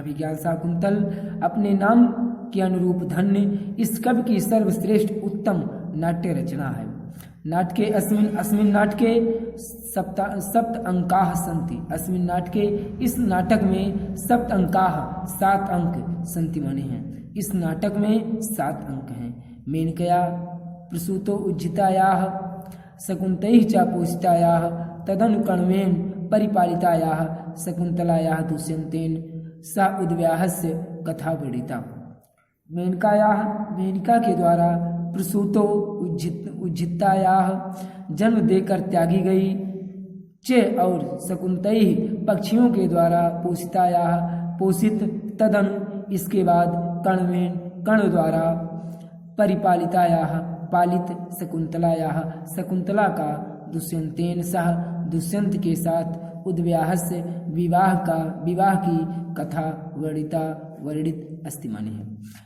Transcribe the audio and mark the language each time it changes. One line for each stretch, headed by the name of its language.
Hindi: अभिज्ञान शाकुंतल, अपने नाम के अनुरूप धन्य, इस कवि की सर्वश्रेष्ठ उत्तम नाट्य रचना है।
Sanskrit: नाटके अस्मिन् नाटके सप्त अंकाः सन्ति,
Hindi: अस्मिन् नाटके, इस नाटक में सप्त अंकाः, 7 अंक सन्ति माने हैं, इस नाटक में 7 अंक हैं।
Sanskrit: मेनकया प्रसूतो उज्जितायाः शकुन्तैः च पोषितायाः तदनु कण्वेन परिपालितायाः शकुन्तलायाः दुष्यन्तेन सा उद्व्याहस्य कथा वर्णिता।
Hindi: मेनका के द्वारा प्रसूतो उज्जितायाः जन्म देकर त्यागी गई, चे और शकुन्तैः पक्षियों के द्वारा पोषितायाः पोषित, तदनु इसके बाद कण्वेन कर्ण द्वारा परिपालितायाः पालित, शकुन्तलायाः शकुन्तला का दुष्यंतेन सह दुष्यंत के साथ उद्व्याहस्य विवाह की कथा वर्णित अस्ति माने है।